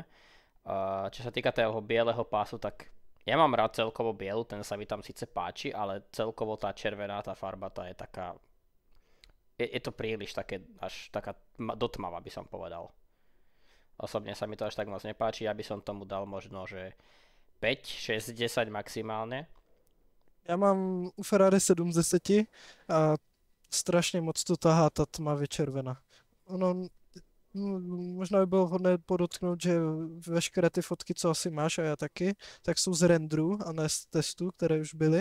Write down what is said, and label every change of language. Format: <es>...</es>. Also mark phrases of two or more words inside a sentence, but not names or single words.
<sk>Čo sa týka toho bieleho pásu, tak ja mám rád celkovo bielu, ten sa mi tam síce páči, ale celkovo tá červená, tá farba, tá je taká... Je to príliš také, až taká dotmavá by som povedal. Osobne sa mi to až tak moc nepáči, ja by som tomu dal možno, že 5, 6, 10 maximálne.</sk> <cs>Já mám u Ferrari 7 z 10 a strašně moc to tahá ta tmavě červená. Ono, možná by bylo vhodné podotknout, že veškeré ty fotky, co asi máš a já taky, tak jsou z renderu a ne z testů, které už byly.</cs>